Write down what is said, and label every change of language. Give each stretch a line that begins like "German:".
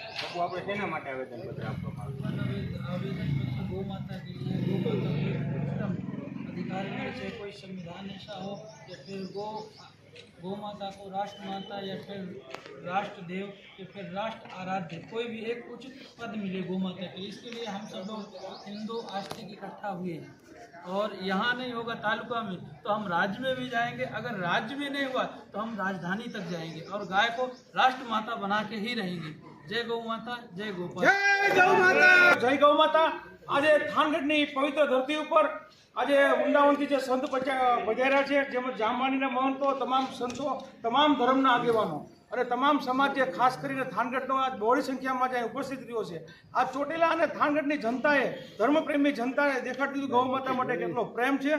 Gujarati: वो આપણે શેના માટે આવેદનપત્ર આપવામાં આવ્યું?
Hindi: आवेदन पत्र गौ माता के लिए गौ माता के उत्तम अधिकार में से कोई संविधान ऐसा हो या फिर गौ माता को राष्ट्र माता या फिर राष्ट्र देव या फिर राष्ट्र आराध्य कोई भी एक उचित पद मिले गौ माता के लिए। इसके लिए हम सब लोग हिंदू आस्तिक इकट्ठा हुए हैं और यहाँ नहीं होगा तालुका में तो हम राज्य में भी जाएंगे, अगर राज्य में नहीं हुआ तो हम राजधानी तक जाएंगे और गाय को राष्ट्र माता बना के ही रहेंगे। जय गौ माता, जय गोपाल।
Gujarati: જય ગૌ માતા। આજે થાનગઢની પવિત્ર ધરતી ઉપર આજે વૃંદાવનથી જે સંત પધાર્યા છે, જેમાં જામવાણીના મહંતો, તમામ સંતો, તમામ ધર્મના આગેવાનો અને તમામ સમાજ જે ખાસ કરીને થાનગઢનો આ બહોળી સંખ્યામાં જે ઉપસ્થિત રહ્યો છે, આ ચોટીલા અને થાનગઢની જનતાએ, ધર્મપ્રેમી જનતાએ દેખાડી દીધું ગૌ માતા માટે કેટલો પ્રેમ છે।